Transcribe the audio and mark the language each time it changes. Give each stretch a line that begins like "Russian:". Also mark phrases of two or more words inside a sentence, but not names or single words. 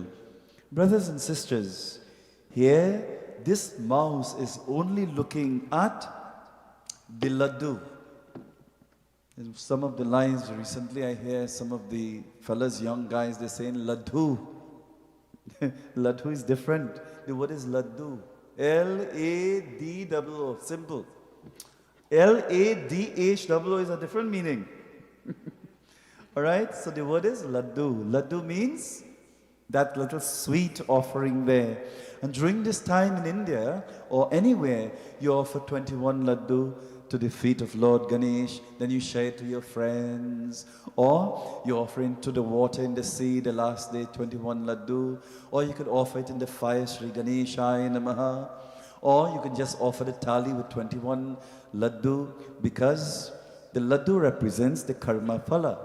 English: Brothers and sisters, here, this mouse is only looking at the laddu. In some of the lines recently I hear some of the fellas, young guys, they're saying laddu. Laddu is different. The word is laddu. L-A-D-O-O. Simple. L-A-D-H-O-O is a different meaning. Alright? So the word is laddu. Laddu means that little sweet offering there. And during this time in India or anywhere, you offer 21 laddu to the feet of Lord Ganesh, then you share it to your friends, or you offer it to the water in the sea, the last day, 21 laddu, or you could offer it in the fire,
Sanskrit: Sri Ganeshaya Namaha,
English: or you can just offer the thali with 21 laddu, because the laddu represents the
Sanskrit: karma phala.